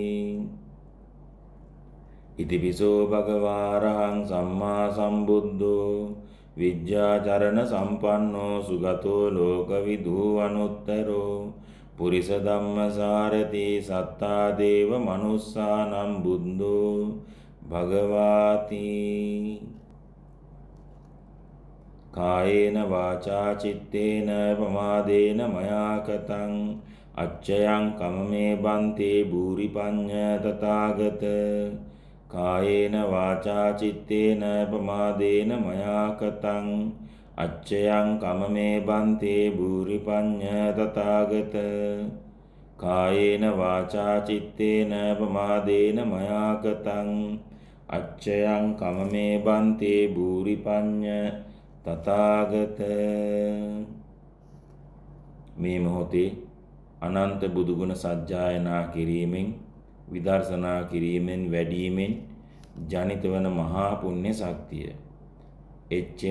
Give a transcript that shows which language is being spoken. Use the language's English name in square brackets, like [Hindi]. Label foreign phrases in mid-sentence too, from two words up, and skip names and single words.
[Pali] ඉතිපිසෝ භගවාරහං සම්මා සම්බුද්ධෝ විද්‍යාචරණ සම්පන්නෝ සුගතෝ ලෝකවිදූ අනුත්තරෝ පුරිස ධම්මසාරති සත්තා දේව මනුස්සානම් බුද්ධෝ භගවාති කායේන වාචා චිත්තේන පමාදේන මයා කතං අච්චයං කමමේ බන්තේ භූරි පඤ්ඤ තථාගත කායේන වාචා චිත්තේන පමාදේන මයා කතං අච්චයං කමමේ බන්තේ භූරි පඤ්ඤ තථාගත කායේන වාචා චිත්තේන පමාදේන මයා කතං අච්චයං කමමේ බන්තේ භූරි පඤ්ඤ තථාගත [Sinhala] මේ මොහොතේ අනන්ත බුදුගුණ සජ්ජායනා කිරීමෙන් විදර්ශනා කිරීමෙන් වැඩීමෙන් ජනිත වන මහා පුණ්‍ය ශක්තිය එච්.එම්.